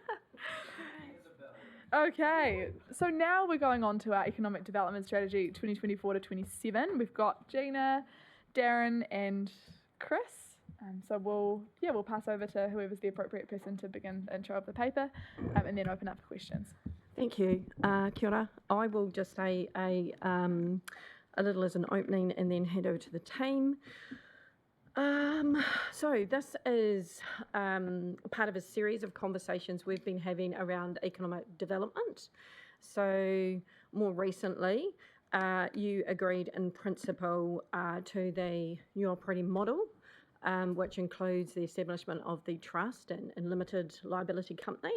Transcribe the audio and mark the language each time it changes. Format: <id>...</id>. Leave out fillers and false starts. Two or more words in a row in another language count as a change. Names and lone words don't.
<en>Okay, so now we're going on to our Economic Development Strategy 2024 to 27. We've got Gina, Darren and Chris. So we'll pass over to whoever's the appropriate person to begin the intro of the paper and then open up for questions. Thank you.</en> <mi>Kia ora.</mi> <en>I will just say a little as an opening and then hand over to the team. So this is part of a series of conversations we've been having around economic development. So more recently, you agreed in principle to the new operating model, which includes the establishment of the trust and limited liability company.</en>